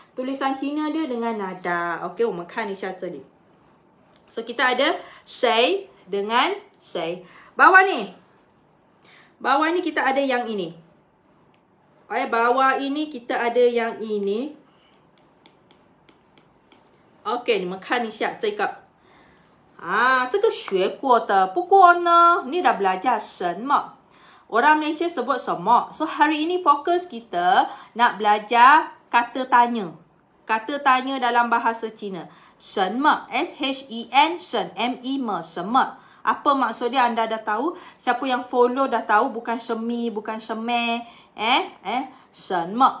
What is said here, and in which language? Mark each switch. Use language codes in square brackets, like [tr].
[ms] Tulisan Cina dia dengan nada. [zh] Okay. 我们看一下这里. [ms] So, kita ada 谁 dengan 谁. Bawah ni. Bawah ni kita ada yang ini. Bawah ini kita ada yang ini. [zh] Okay, 你们看一下这个。这个学过的。不过呢，你 [ms] dah belajar [zh] 什么? [ms] Orang Malaysia sebut 什么? So, hari ini fokus kita nak belajar kata tanya. Kata tanya dalam bahasa Cina. [zh] 什么?S-H-E-N, 什, M-E, 什么? [ms] Apa maksud dia anda dah tahu? Siapa yang follow dah tahu, bukan shemi, bukan sheme. 什么?